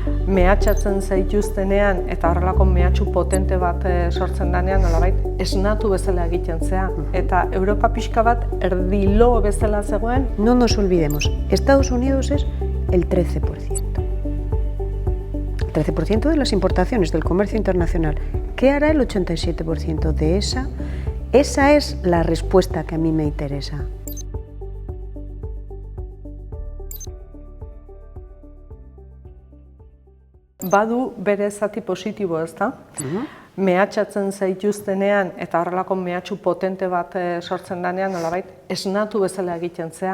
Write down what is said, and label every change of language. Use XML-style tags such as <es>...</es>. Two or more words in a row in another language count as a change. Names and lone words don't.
<eu>mehatxatzen zaituztenean eta horrelako mehatxu potente bat sortzen denean, nolabait, esnatu bezala egiten zea. Eta Europa pixka bat erdilo bezala zegoen.</eu> <es>No nos olvidemos, Estados Unidos es el 13%. El 13% de las importaciones del comercio internacional. ¿Qué hará el 87% de esa? Esa es la respuesta que a mí me interesa.</es> <eu>Badu bere zati positibo, ezta? Mehatxatzen zaituztenean eta horrelako mehatxu potente bat sortzen denean, nolabait, esnatu bezala egiten zea.</eu>